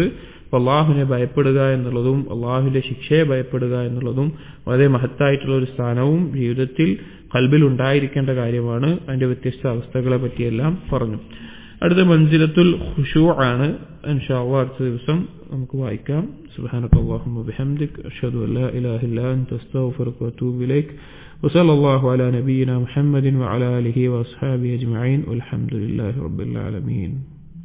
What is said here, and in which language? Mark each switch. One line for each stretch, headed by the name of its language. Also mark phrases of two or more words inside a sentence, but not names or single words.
Malayalam: അള്ളാഹുവിനെ ഭയപ്പെടുക എന്നുള്ളതും അള്ളാഹുവിന്റെ ശിക്ഷയെ ഭയപ്പെടുക എന്നുള്ളതും വളരെ മഹത്തായിട്ടുള്ള ഒരു സ്ഥാനവും ജീവിതത്തിൽ ഖൽബിൽ ഉണ്ടായിരിക്കേണ്ട കാര്യമാണ്. അതിന്റെ വ്യത്യസ്ത അവസ്ഥകളെ പറ്റിയെല്ലാം പറഞ്ഞു. അടുത്ത
Arabic: منزلة الخشوع
Malayalam: ആണ്.
Arabic: إن شاء الله
Malayalam: അടുത്ത ദിവസം നമുക്ക് വായിക്കാം.
Arabic: سبحانك اللهم بحمدك أشهد أن لا إله إلا أنت أستغفرك وأتوب إليك. وصلى الله على نبينا محمد وعلى آله وأصحابه أجمعين والحمد لله رب العالمين.